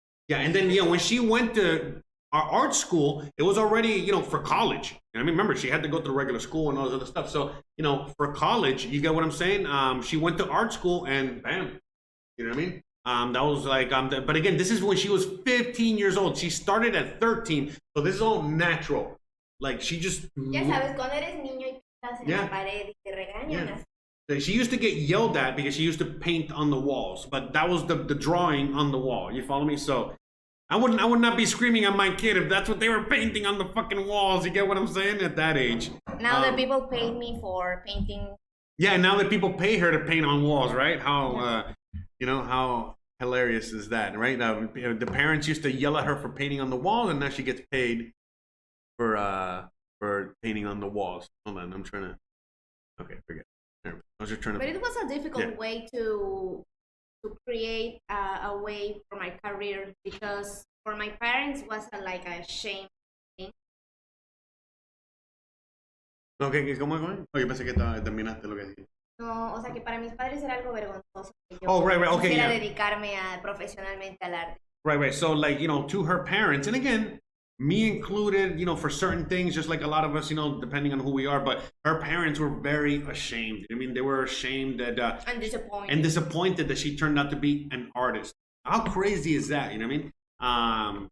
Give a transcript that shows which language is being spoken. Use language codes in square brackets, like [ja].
[en] been and then when she went to our art school, it was already for college. I mean, remember she had to go through regular school and all this other stuff. So for college, you get what I'm saying? She went to art school and bam, you know what I mean? That was like, but again, this is when she was 15 years old. She started at 13, so this is all natural. Like she just. [es] Ya sabes, cuando eres niño y estás en la pared y te regañan. [en] Yeah. She used to get yelled at because she used to paint on the walls, but that was the drawing on the wall. You follow me? So I would not be screaming at my kid if that's what they were painting on the fucking walls. You get what I'm saying? At that age. Now that people pay me for painting. Yeah, now that people pay her to paint on walls, right? How how hilarious is that, right? The parents used to yell at her for painting on the wall, and now she gets paid for painting on the walls. Hold on, I'm trying to. Okay, forget. I was just trying to. But it was a difficult way to create a way for my career because for my parents was like a shame thing. [es] Okay, ¿cómo? Oye, pensé que terminaste lo que dije. No, o sea que para mis padres era algo vergonzoso que yo okay, quisiera dedicarme profesionalmente al arte. [en] Right. So like, to her parents, and again, me included, for certain things, just like a lot of us, depending on who we are, but her parents were very ashamed. I mean, they were ashamed that and disappointed that she turned out to be an artist. How crazy is that? You know what I mean?